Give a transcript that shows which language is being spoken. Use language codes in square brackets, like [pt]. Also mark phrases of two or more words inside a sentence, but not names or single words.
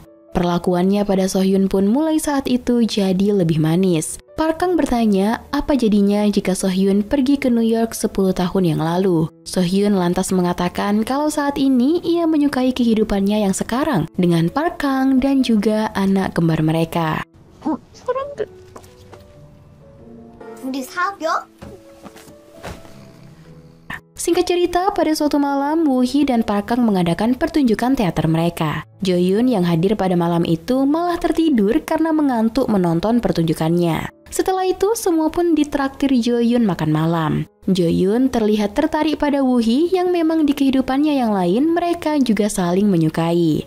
[id] Perlakuannya pada Sohyun pun mulai saat itu jadi lebih manis. Park Kang bertanya apa jadinya jika Sohyun pergi ke New York 10 tahun yang lalu. Sohyun lantas mengatakan kalau saat ini ia menyukai kehidupannya yang sekarang dengan Park Kang dan juga anak kembar mereka. [ko] 사람들 우리 사겨? [id] Singkat cerita, pada suatu malam, Woo Hee dan Park Kang mengadakan pertunjukan teater mereka. Jo Yoon yang hadir pada malam itu malah tertidur karena mengantuk menonton pertunjukannya. Setelah itu, semua pun ditraktir Jo Yoon makan malam. Jo Yoon terlihat tertarik pada Woo Hee yang memang di kehidupannya yang lain mereka juga saling menyukai.